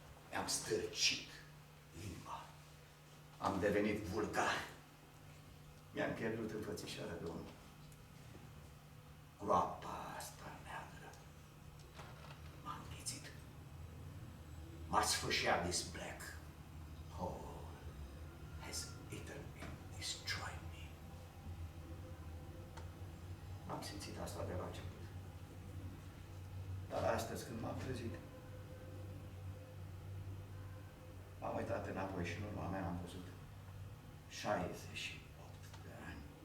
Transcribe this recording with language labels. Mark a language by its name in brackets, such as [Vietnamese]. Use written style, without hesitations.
[Romanian] Mi-am stârcit limba. Am devenit vulgar. Mi-am pierdut înfățișarea de om. Groapa asta neagră m-a înghițit. M-a sfâșiat [English] this black hole has eaten and destroyed me. [Romanian] Am simțit asta de la început. Dar astăzi, când m-am trezit, m-am uitat înapoi și în urma mea am văzut 68 de ani.